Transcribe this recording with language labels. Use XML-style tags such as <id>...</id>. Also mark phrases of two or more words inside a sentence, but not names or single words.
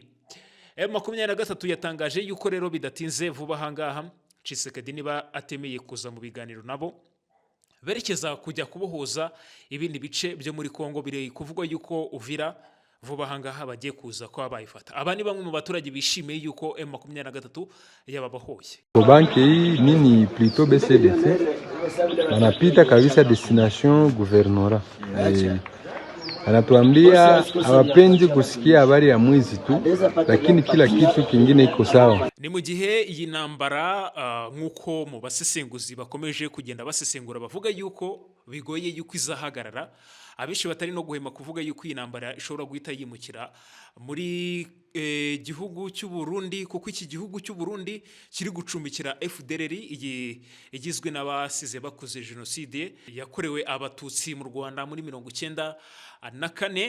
<rw>M23 yatangaje yuko rero bidatinze vuba hangaha Tshisekedi niba atemeye kuza mu biganiro nabo berekeza kujya kubohoza ibindi bice byo muri Kongo, biri kuvugwa yuko Uvira vuba hangaha bagiye kuza kwa bayifata. Aba ni bamwe mu baturage bishimiye yuko M23 yababohoye.</rw> <sw>Banki hii nini plutôt BCDC wanapita kabisa destination gouvernorat. Anatuambia hawapendi kusikia habari ya mwizi tu, lakini kila kitu kingine iko sawa.</sw> <rw>Ni mu gihe iyi ntambara nk'uko mu basesenguzi bakomeje kugenda basesengura bavuga yuko bigoye yuko izahagarara, abenshi batari no guhema kuvuga yuko iyi ntambara ishobora guhita yimukira muri gihugu cy'u Burundi, kuko iki gihugu cy'u Burundi kiri gucumbikira FDLR igizwe n'abasize bakoze jenoside yakorewe abatutsi mu Rwanda muri 1994.</rw>